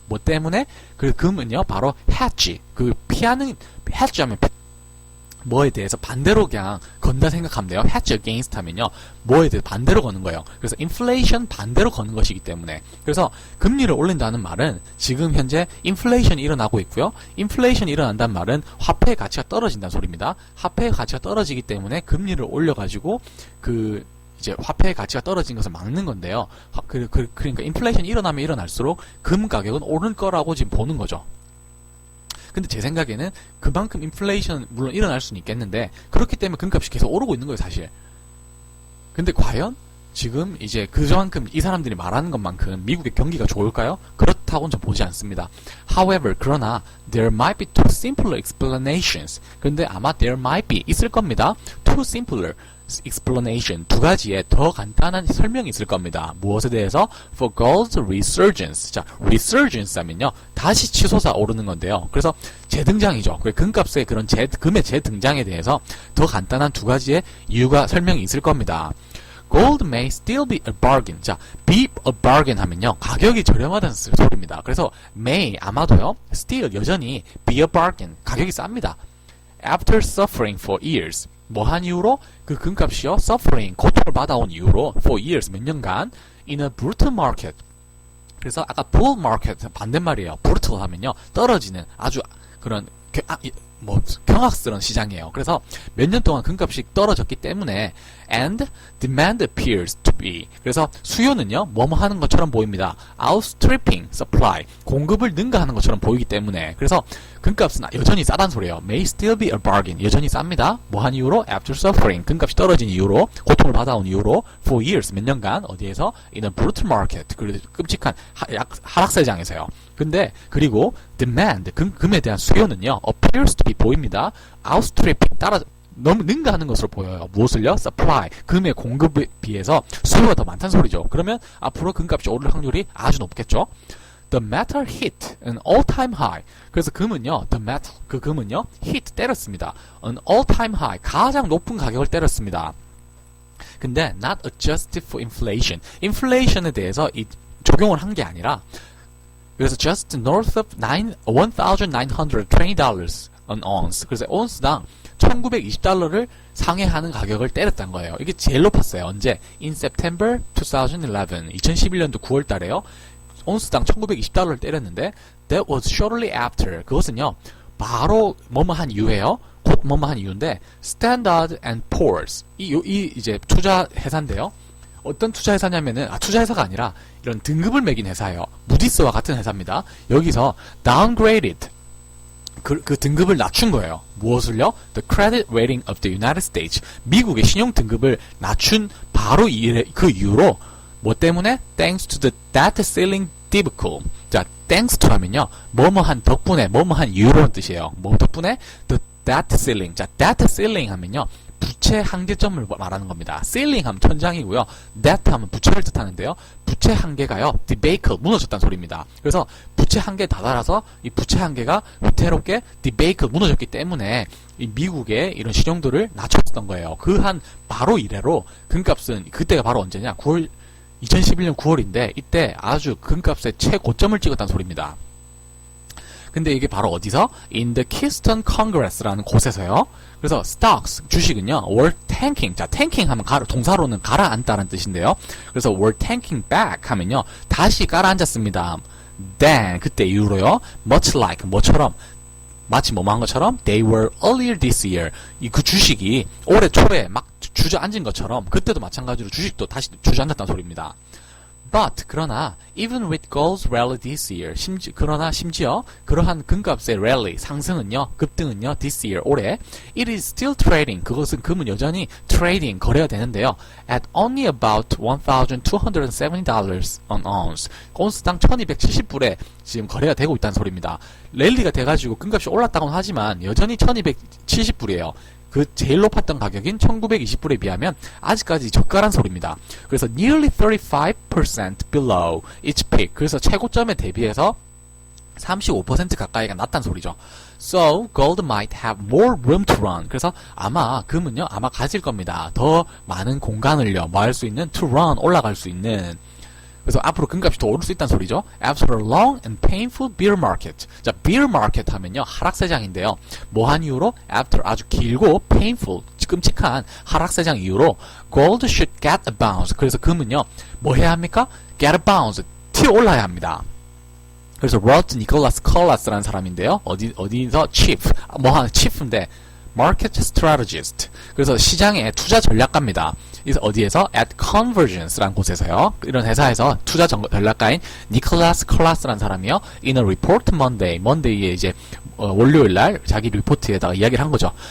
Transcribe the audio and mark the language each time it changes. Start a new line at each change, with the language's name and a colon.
Korean: 뭐 때문에? 그 금은요 바로 hedge. hedge 하면 뭐에 대해서 반대로 그냥 건다 생각하면 돼요.
English: hedge against
Korean: 하면요, 뭐에 대해서 반대로 거는 거예요. 그래서 inflation 반대로 거는 것이기 때문에. 그래서 금리를 올린다는 말은 지금 현재 인플레이션이 일어나고 있고요. 인플레이션이 일어난다는 말은 화폐의 가치가 떨어진다는 소리입니다. 화폐의 가치가 떨어지기 때문에 금리를 올려가지고 이제 화폐의 가치가 떨어진 것을 막는 건데요. 그러니까 인플레이션이 일어나면 일어날수록 금 가격은 오를 거라고 지금 보는 거죠. 근데 제 생각에는 그만큼 인플레이션 물론 일어날 수는 있겠는데 그렇기 때문에 금값이 계속 오르고 있는 거예요, 사실. 근데 과연 지금 이제 그만큼 이 사람들이 말하는 것만큼 미국의 경기가 좋을까요? 그렇다고는 저 보지 않습니다.
English: However,
Korean: 그러나
English: there might be two simpler explanations.
Korean: 그런데 아마
English: there might be
Korean: 있을 겁니다.
English: Two simpler explanation,
Korean: 두 가지의 더 간단한 설명이 있을 겁니다. 무엇에 대해서?
English: For gold's resurgence. 자, resurgence 하면요, 다시 치솟아 오르는 건데요.
Korean: 그래서 재등장이죠. 금값의 그런 금의 재등장에 대해서 더 간단한 두 가지의 이유가 설명이 있을 겁니다.
English: Gold may still be a bargain.
Korean: 자,
English: be a bargain
Korean: 하면요, 가격이 저렴하다는 소리입니다. 그래서
English: may,
Korean: 아마도요,
English: still,
Korean: 여전히
English: be a bargain,
Korean: 가격이 쌉니다.
English: After suffering for years.
Korean: 뭐한 이유로? 그 금값이요.
English: suffering,
Korean: 고통을 받아온 이유로
English: for years,
Korean: 몇 년간
English: in a brutal market.
Korean: 그래서 아까 bull market 반대말이에요. brutal 하면요. 떨어지는 아주 그런 경악스러운 시장이에요. 그래서 몇 년 동안 금값이 떨어졌기 때문에
English: and demand appears to be.
Korean: 그래서 수요는요. 뭐뭐 하는 것처럼 보입니다.
English: outstripping supply.
Korean: 공급을 능가하는 것처럼 보이기 때문에. 그래서 금값은 여전히 싸단 소리예요.
English: may still be a bargain.
Korean: 여전히 쌉니다. 뭐한 이유로?
English: after suffering.
Korean: 금값이 떨어진 이유로, 고통을 받아온 이유로
English: for years,
Korean: 몇 년간 어디에서?
English: in a brutal market.
Korean: 그 끔찍한 하락세장에서요. 근데 그리고 demand, 금에 대한 수요는요.
English: appears to be
Korean: 보입니다. outstripping, 너무 능가하는 것으로 보여요. 무엇을요? supply, 금의 공급에 비해서 수요가 더 많다는 소리죠. 그러면 앞으로 금값이 오를 확률이 아주 높겠죠.
English: The metal hit an all-time high.
Korean: 그래서 금은요,
English: the metal,
Korean: 그 금은요, hit, 때렸습니다.
English: an all-time high,
Korean: 가장 높은 가격을 때렸습니다. 근데
English: not adjusted for inflation.
Korean: inflation에 대해서 적용을 한 게 아니라, 그래서
English: just north of $1,920 an ounce.
Korean: 그래서 온스당 $1,920를 상회하는 가격을 때렸단 거예요. 이게 제일 높았어요. 언제?
English: In September 2011.
Korean: 2011년도 9월 달에요. 온스당 $1,920를 때렸는데
English: that was shortly after.
Korean: 그것은요. 바로 뭐뭐한 이유예요. 곧 뭐뭐한 이유인데 Standard and Poor's. 이 이제 투자 회사인데요. 어떤 투자 회사냐면은 투자 회사가 아니라 이런 등급을 매긴 회사예요. 무디스와 같은 회사입니다. 여기서 downgraded 그 등급을 낮춘 거예요. 무엇을요?
English: The credit rating of the United States.
Korean: 미국의 신용 등급을 낮춘 바로 그 이유로 뭐 때문에?
English: Thanks to the debt ceiling debacle.
Korean: 자,
English: thanks to
Korean: 하면요. 뭐뭐한 덕분에, 뭐뭐한 이유로는 뜻이에요. 뭐 덕분에?
English: The debt ceiling.
Korean: 자, debt ceiling 하면요. 부채 한계점을 말하는 겁니다. ceiling 하면 천장이고요. debt 하면 부채를 뜻하는데요. 부채 한계가요. debacle, 무너졌다는 소리입니다. 그래서 부채 한계에 다다라서 이 부채 한계가 위태롭게 debacle, 무너졌기 때문에 이 미국의 이런 신용도를 낮췄던 거예요. 그 한 바로 이래로 금값은 그때가 바로 언제냐? 2011년 9월인데 이때 아주 금값의 최고점을 찍었다는 소리입니다. 근데 이게 바로 어디서?
English: In the Keystone Congress
Korean: 라는 곳에서요. 그래서 stocks, 주식은요.
English: were tanking.
Korean: 자, tanking 하면 동사로는 가라앉다라는 뜻인데요. 그래서
English: were tanking back
Korean: 하면요. 다시 가라앉았습니다.
English: Then,
Korean: 그때 이후로요.
English: Much like,
Korean: 뭐처럼, 마치 뭐한 것처럼
English: they were earlier this year.
Korean: 그 주식이 올해 초에 막 주저앉은 것처럼 그때도 마찬가지로 주식도 다시 주저앉았다는 소리입니다.
English: But
Korean: 그러나
English: even with gold's rally this year,
Korean: 그러나 심지어 그러한 금값의
English: rally
Korean: 상승은요, 급등은요,
English: this year
Korean: 올해
English: it is still trading.
Korean: 그것은 금은 여전히 trading 거래가 되는데요.
English: At only about $1,270 an ounce.
Korean: 온스당 1,270불에 지금 거래가 되고 있다는 소리입니다. 랠리가 돼가지고 금값이 올랐다고는 하지만 여전히 1,270불이에요. 그 제일 높았던 가격인 1920불에 비하면 아직까지 저가란 소리입니다. 그래서
English: nearly 35% below its peak.
Korean: 그래서 최고점에 대비해서 35% 가까이가 낮다는 소리죠.
English: So gold might have more room to run.
Korean: 그래서 아마 금은요, 아마 가질 겁니다. 더 많은 공간을요, 뭐 할 수 있는
English: to run,
Korean: 올라갈 수 있는. 그래서 앞으로 금값이 더 오를 수 있다는 소리죠.
English: After a long and painful bear market.
Korean: 자, bear market 하면요, 하락세장인데요. 뭐한 이유로?
English: After
Korean: 아주 길고
English: painful,
Korean: 끔찍한 하락세장 이후로
English: gold should get a bounce.
Korean: 그래서 금은요, 뭐 해야 합니까?
English: get a bounce,
Korean: 튀어 올라야 합니다. 그래서 로버트 니콜라스 컬라스라는 사람인데요. 어디서
English: chief, chief인데 market strategist.
Korean: 그래서 시장의 투자 전략가입니다. 그래서 어디에서? at Convergence라는 곳에서요. 이런 회사에서 투자 전략가인 니콜라스 컬라스라는 사람이요.
English: in a report Monday.
Korean: monday에 이제 월요일 날 자기 리포트에다가 이야기를 한 거죠.